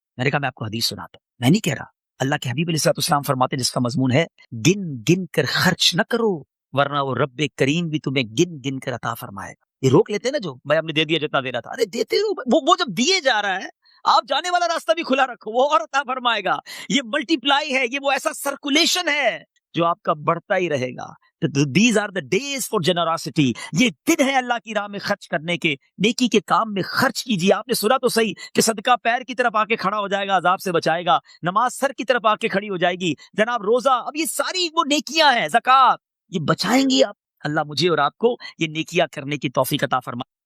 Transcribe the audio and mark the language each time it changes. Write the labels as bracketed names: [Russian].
[Urdu] میں نے کہا میں آپ کو حدیث سناتا ہوں, میں نہیں کہہ رہا, اللہ کے حبیب علیہ السلام فرماتے ہیں جس کا مضمون ہے گن گن کر خرچ نہ کرو ورنہ وہ رب کریم بھی تمہیں گن گن کر عطا فرمائے گا. یہ روک لیتے ہیں نا جو بھائی ہم نے دے دیا جتنا دینا تھا, ارے دیتے رہو, وہ جب دیے جا رہا ہے آپ جانے والا راستہ بھی کھلا رکھو, وہ اور عطا فرمائے گا. یہ ملٹی پلائی ہے, یہ وہ ایسا سرکولیشن ہے جو آپ کا بڑھتا ہی رہے گا. [English] These are the days for generosity. [Urdu] یہ دن ہے اللہ کی راہ میں خرچ کرنے کے, نیکی کے کام میں خرچ کیجیے. آپ نے سنا تو صحیح کہ صدقہ پیر کی طرف آ کے کھڑا ہو جائے گا, عذاب سے بچائے گا. نماز سر کی طرف آ کے کھڑی ہو جائے گی, جناب روزہ, اب یہ ساری وہ نیکیاں ہیں, زکوٰۃ, یہ بچائیں گی آپ. اللہ مجھے اور آپ کو یہ نیکیاں کرنے کی توفیق عطا فرمائے.